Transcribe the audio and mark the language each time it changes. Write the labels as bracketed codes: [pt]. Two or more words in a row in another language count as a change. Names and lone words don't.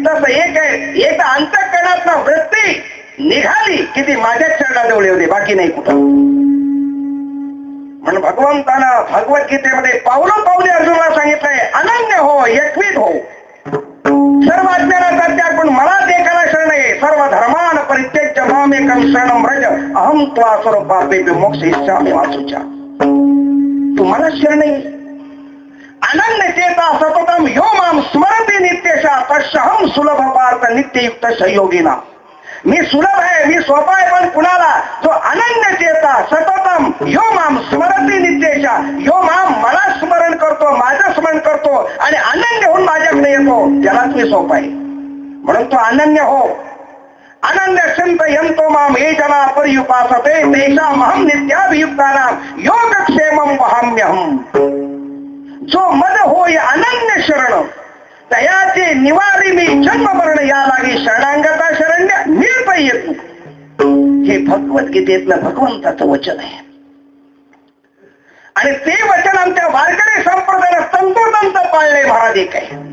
[mr] तसं एक आहे, एक अंतःकरणात वृत्ती निघाली की ती माझ्या चरणाजवळ येते, बाकी नाही कुठं. म्हणून भगवंतानं भगवद्गीतेमध्ये पावलं पावले अर्जुनाला सांगितलंय, अनन्य हो, एकविध हो, सर्व अज्ञानाचा त्याग पण मला एकाला शरण आहे. [sa] सर्व धर्मान परित्यज्य मामेकं शरणं व्रज, अहं त्वा सर्वपापेभ्यो मोक्षयिष्यामि मा शुचा. [mr] तुम्हाला शरण आहे. [sa] अनन्य चेता सततम यो माम स्मरति नित्यशा तस्सहं सुलभ पार्थ नित्ययुक्त संयोगिना. [mr] मी सुलभ आहे, मी सोपा आहे, पण कुणाला जो [sa] अनन्य चेता सततम यो माम स्मरति नित्यशा, यो माम [mr] मला स्मरण करतो, माझं स्मरण करतो आणि अनन्य होऊन माझ्याकडे येतो, त्यालाच मी सोपा आहे. म्हणून तो अनन्य हो. [sa] अनन्य संत यंतो माम ये जना पर्युपासते तेषामहं नित्याभियुक्तानां योगक्षेमं वहाम्यहं. [mr] जो मद होय अनन्य शरण तयाचे निवारी मी जन्म मरण या लागी शरणांगता शरण्य मिळता येतो. हे भगवद्गीतेतलं भगवंताचं वचन आहे. आणि ते वचन आमच्या वारकरी संप्रदायाला तंतोतंत पाळले महाराज एक आहे.